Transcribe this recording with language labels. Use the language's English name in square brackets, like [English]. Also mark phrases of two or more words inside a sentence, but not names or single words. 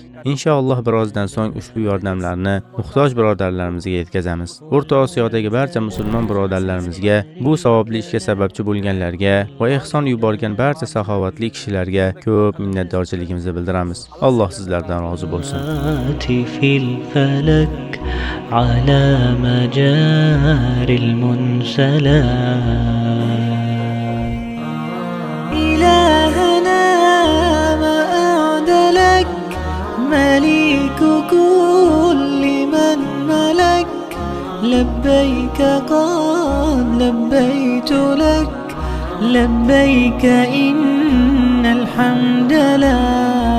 [Uzbek] Inshaalloh birozdan so'ng ushbu yordamlarni muhtoj birodarlarimizga yetkazamiz. O'rta Osiyodagi barcha musulmon birodarlarimizga, bu savobli ishga sababchi bo'lganlarga va ehson yuborgan barcha saxovatli kishilarga ko'p minnatdorchiligimizni bildiramiz. Alloh sizlardan rozi bo'lsin. [Arabic] في الفلك على مجاري المنسلات إلهنا ما أعدلك مليك كل من ملك لبيك قد لبيت لك لبيك إن الحمد لله